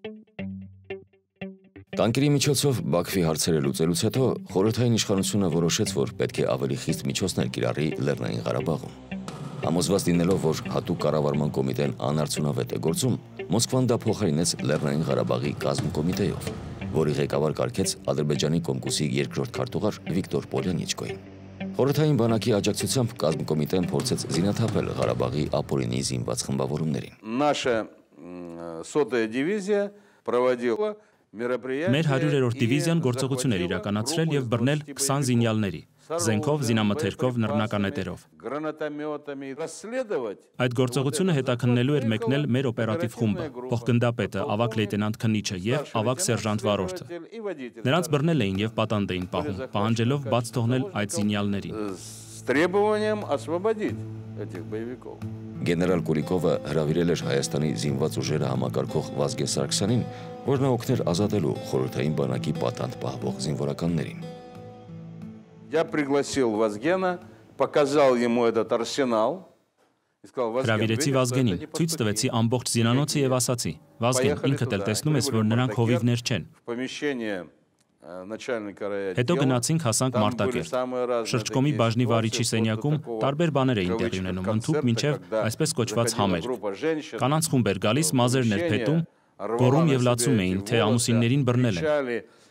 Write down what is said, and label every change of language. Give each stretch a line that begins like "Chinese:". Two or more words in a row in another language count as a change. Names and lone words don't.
Armenian: Տանկերի միջոցով Բաքվի հարցերը լուծելուց հետո խորհրդային իշխանությունը որոշեց, որ պետք է ավելի խիստ միջոցներ կիրառի Լեռնային Ղարաբաղում։ Համոզված լինելով, որ հատուկ կառավարման կոմիտեն անարդյունավետ է գործում, Մոսկվան դա փոխարինեց Լեռնային Ղարաբաղի կազմկոմիտեով, որի ղեկավար կարգեց Ադրբեջանի Կոմկուսի երկրորդ քարտուղար Վիկտոր Պոլյանիչկոին։ Խորհրդային բանակի աջակցությամբ կազմկոմիտեն փորձեց զինաթափել Ղարաբաղի ապօրինի զինված խմբավորումներին։
Russian: Наша 100-я դիվիզիա проводила
Armenian: Մեր 100-րդ դիվիզիան գործողություն էր իրականացրել եւ բռնել 20 զինյալների, զենքով, զինամթերքով, նռնականետերով։ Այդ գործողությունը հետաքննելու էր մեկնել մեր օպերատիվ խումբը, փոխգնդապետը, ավագ լեյտենանտ քննիչը եւ ավագ սերժանտ վարորդը։ Նրանց բռնել էին եւ պատանդ էին պահում, պահանջելով բաց թողնել այդ զինյալներին։ Գեներալ Կուրիկովը հրավիրել էր Հայաստանի զինված ուժերը համակարգող Վազգեն Սարգսյանին, որ նա օգներ ազատելու խորհրդային բանակի պատանդ պահվող զինվորականներին։
Russian: Я пригласил Вазгена, показал ему этот арсенал.
Armenian: Հրավիրեցի Վազգենին, ցույց տվեցի ամբողջ զինանոցը եւ ասացի. Վազգեն, ինքդ էլ տեսնում ես, որ նրանք հովիվներ չեն։ Հետո գնացինք հասանք Մարտակերտ։ Շրջկոմի բաժնի վարիչի սենյակում տարբեր բաներ էին տեղի ունենում, ընդհուպ մինչև այսպես կոչված համերգ։ Կանանց խումբ էր գալիս, մազերն էր փետում, գոռում եւ լացում էին, թե ամուսիններին բռնել են։